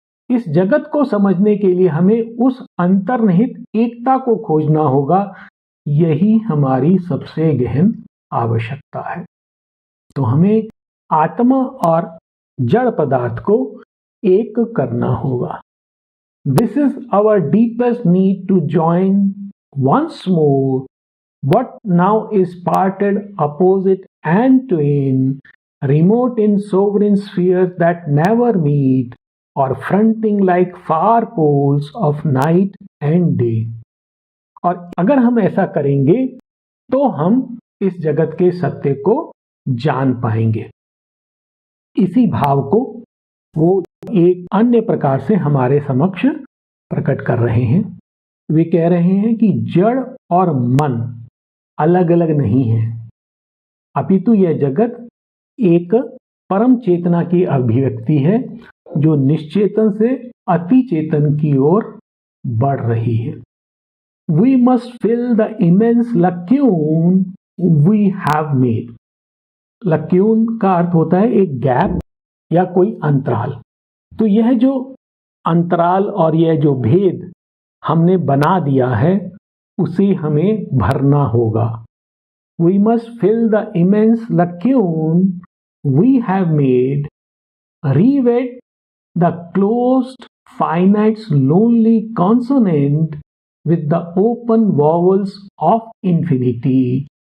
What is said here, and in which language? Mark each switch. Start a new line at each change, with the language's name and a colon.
Hindi: इस जगत को समझने के लिए हमें उस अंतर्निहित एकता को खोजना होगा। यही हमारी सबसे गहन आवश्यकता है। तो हमें आत्मा और जड़ पदार्थ को एक करना होगा।
English: This is our deepest need to join once more what now is parted opposite and twain, remote in sovereign spheres that never meet, or fronting like far poles of night and day.
Hindi: और अगर हम ऐसा करेंगे तो हम इस जगत के सत्य को जान पाएंगे। इसी भाव को वो एक अन्य प्रकार से हमारे समक्ष प्रकट कर रहे हैं। वे कह रहे हैं कि जड़ और मन अलग अलग नहीं है, अपितु यह जगत एक परम चेतना की अभिव्यक्ति है जो निश्चेतन से अति चेतन की ओर बढ़ रही है।
English: We must fill the immense lacune we have made.
Hindi: लक्यून का अर्थ होता है एक गैप या कोई अंतराल। तो यह जो अंतराल और यह जो भेद हमने बना दिया है उसे हमें भरना होगा।
English: We must fill the immense lacune we have made, rewet the closed finite's lonely consonant with the open vowels of infinity.